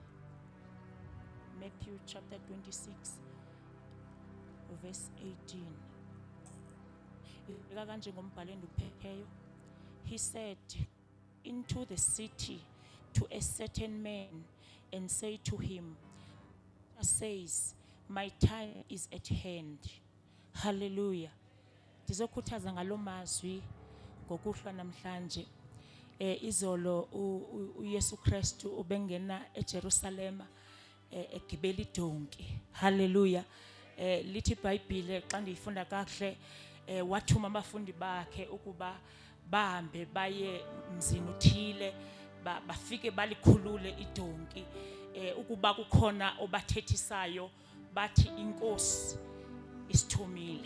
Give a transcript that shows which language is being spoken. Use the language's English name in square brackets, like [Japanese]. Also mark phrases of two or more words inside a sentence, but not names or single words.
[English] Matthew chapter 26 verse 18. [Xhosa] Ifika kanje ngombhalo enduphetheyo. [English] He said into the city to a certain man and say to him, says, my time is at hand. Hallelujah. [Xhosa] Ndizokhuthaza ngalo mazwi ngokuhlwa namhlanje. Izolo uYesu Kristu ubengena eJerusalema egibela idonki. Hallelujah. Lithi iBhayibhile xa ndiyifunda kahle wathuma abafundi bakhe ukuba bahambe baye mzini uthile bafike balikhulule idonki ukuba kukhona obathethisayo bathi inkosi isithumile.